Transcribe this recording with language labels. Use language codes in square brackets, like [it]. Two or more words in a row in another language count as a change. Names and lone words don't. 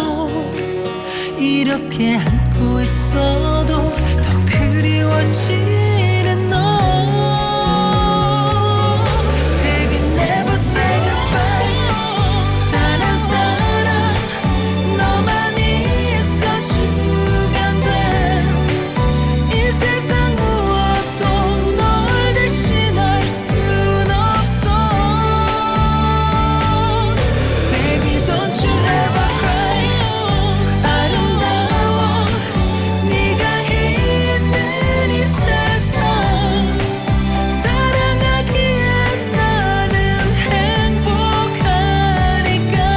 [ko] 이렇게 안고 있어도 더 그리워지는 너 [en] Baby never say goodbye [ko] 단 한 사람 너만 있어주면 돼 이 세상 무엇도 널 대신할 순 없어 [en] Baby don't you ever cry [ko] 아름다워 네가 있는 이 세상 사랑하기에 나는 행복하니까